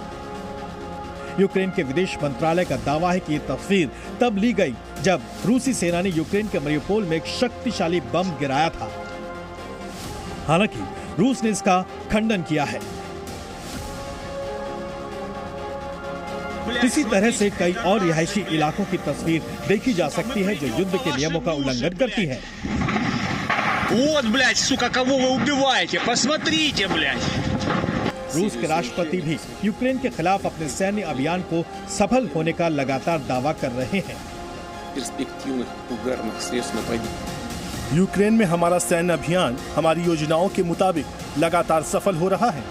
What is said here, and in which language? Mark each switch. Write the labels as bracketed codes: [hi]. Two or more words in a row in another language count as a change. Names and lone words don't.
[hi] यूक्रेन के विदेश मंत्रालय का दावा है कि ये तस्वीर तब ली गई जब रूसी सेना ने यूक्रेन के मारियोपोल में एक शक्तिशाली बम गिराया था। हालांकि रूस ने इसका खंडन किया है। इसी तरह से कई और रिहायशी इलाकों की तस्वीर देखी जा सकती है जो युद्ध के नियमों का उल्लंघन करती है। [ru] Вот, блядь, сука, кого вы убиваете? Посмотрите, блядь. [hi] रूस के राष्ट्रपति भी यूक्रेन के खिलाफ अपने सैन्य अभियान को सफल होने का लगातार दावा कर रहे हैं। यूक्रेन में हमारा सैन्य अभियान हमारी योजनाओं के मुताबिक लगातार सफल हो रहा है।